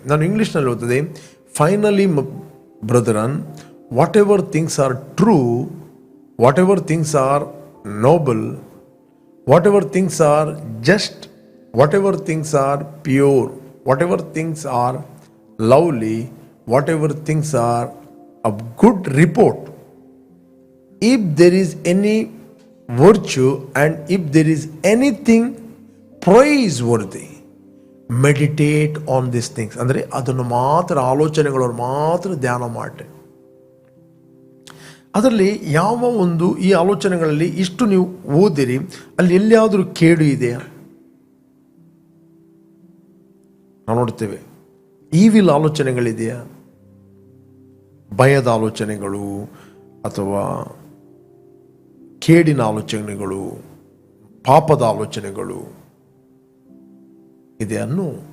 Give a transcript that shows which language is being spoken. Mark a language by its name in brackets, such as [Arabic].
[Kannada] ನಾನು ಇಂಗ್ಲೀಷ್ನಲ್ಲಿ ಓದ್ತದೆ, [English] Finally brethren, whatever things are true, whatever things are noble, whatever things are just, whatever things are pure, whatever things are lovely, whatever things are of good report, if there is any virtue, and if there is anything praiseworthy, meditate on this things. [Kannada] ಅಂದರೆ ಅದನ್ನು ಮಾತ್ರ, ಆಲೋಚನೆಗಳನ್ನು ಮಾತ್ರ ಧ್ಯಾನ ಮಾಡಿ. ಅದರಲ್ಲಿ ಯಾವ ಒಂದು ಈ ಆಲೋಚನೆಗಳಲ್ಲಿ ಇಷ್ಟು ನೀವು ಓದಿರಿ, ಅಲ್ಲಿ ಎಲ್ಲಿಯಾದರೂ ಕೇಡು ಇದೆಯಾ? ನಾವು ನೋಡ್ತೇವೆ ಈವಿಲ್ ಆಲೋಚನೆಗಳಿದೆಯಾ, ಭಯದ ಆಲೋಚನೆಗಳು ಅಥವಾ ಕೇಡಿನ ಆಲೋಚನೆಗಳು, ಪಾಪದ ಆಲೋಚನೆಗಳು ಇದೆಯನ್ನು.